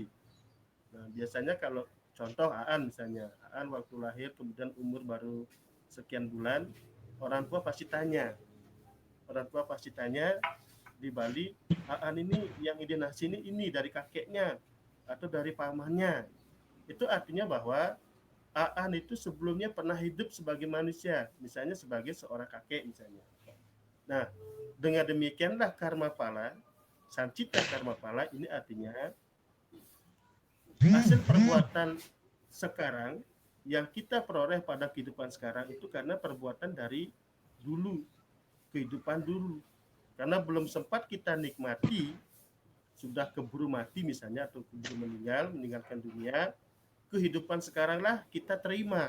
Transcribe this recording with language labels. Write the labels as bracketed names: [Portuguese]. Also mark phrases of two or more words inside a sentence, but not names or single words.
[Indonesian] Nah, biasanya kalau contoh Aan misalnya, Aan waktu lahir kemudian umur baru sekian bulan, orang tua pasti tanya, di Bali, Aan ini yang ide nasi ini dari kakeknya atau dari pamannya. Itu artinya bahwa Aan itu sebelumnya pernah hidup sebagai manusia, misalnya sebagai seorang kakek misalnya. Nah, dengan demikianlah karma pala, sancita karma pala ini artinya hasil perbuatan sekarang yang kita peroleh pada kehidupan sekarang itu karena perbuatan dari dulu, kehidupan dulu. Karena belum sempat kita nikmati, sudah keburu mati misalnya atau keburu meninggalkan dunia, kehidupan sekaranglah kita terima.